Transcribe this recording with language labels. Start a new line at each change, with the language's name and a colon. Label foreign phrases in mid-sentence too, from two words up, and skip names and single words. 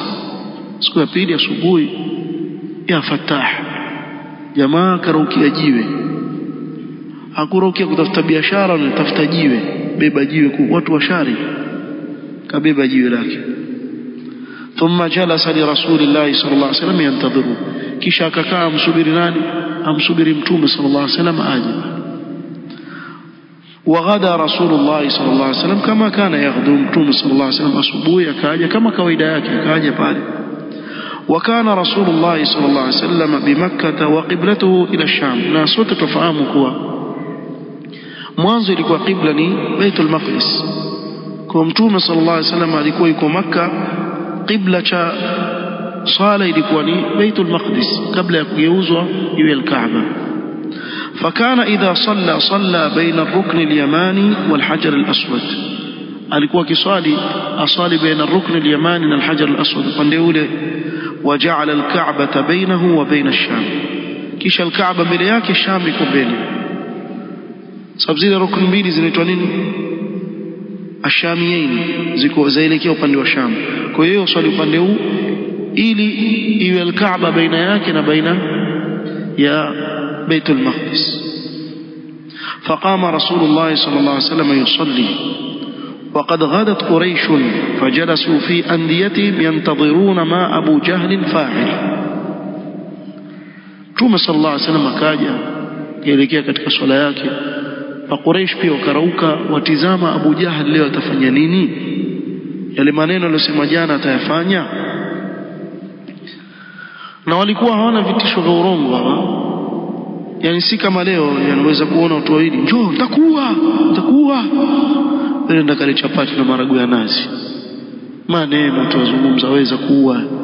Swahili: siku ya pili asubuhi ya Fatah jamaa karukia jiwe, hakurukia kutafuta biashara, na tafuta jiwe, beba jiwe kwa watu wa shari, kabeba jiwe lake.
Arabic: ثم جلس لرسول الله صلى الله عليه وسلم ينتظر,
Swahili: kisha akakaa amsubiri nani? amsubiri mtume
Arabic: صلى الله عليه وسلم
Swahili: aje.
Arabic: وغدا رسول الله صلى الله عليه وسلم كما كان يغدو متوم صلى الله عليه وسلم
Swahili: asubuhi akaja kama kawaida yake, akaja pale.
Arabic: وكان رسول الله صلى الله عليه وسلم بمكة وقبلته إلى الشام.
Swahili: na sote tufahamu kuwa mwanzo ilikuwa qibla ni Baitul Maqdis, kwa mtume
Arabic: صلى الله عليه وسلم
Swahili: alikuwa yuko Makka, qibla cha sala ilikuwa ni Baitul Maqdis kabla ya kugeuzwa iwe al-Kaaba.
Arabic: فكان إذا صلى بين الركن اليماني والحجر الأسود.
Swahili: alikuwa kiswali asali baina
Arabic: الركن اليماني والحجر الأسود
Swahili: pande ule.
Arabic: وجعل الكعبة بينه وبين الشام,
Swahili: kisha الكعبة mbele yake, Sham iko mbele. sababu zile rukn mbili zinaitwa nini? ashamiyain, ziko zaelekea upande wa Sham. kwa hiyo swali upande huu ili iwe الكعبة baina yake na baina ya بيت المقدس.
Arabic: فقام رسول الله صلى الله عليه وسلم يصلي وقد غدت قريش فجلسوا في أنديتهم ينتظرون ما أبو جهل فاعل.
Swahili: Mtume صلى الله عليه وسلم akaja kuelekea katika swala yake, na Quraysh pia wakarauka watizama Abu Jahl leo atafanya nini, yale maneno aliyosema jana atayafanya. na walikuwa hawana vitisho vya urongo yani si kama leo yanaweza kuona watu wawili, njoo nitakuwa nenda kale chapati na maragu ya nazi, maneno tuwazungumza waweza kuua.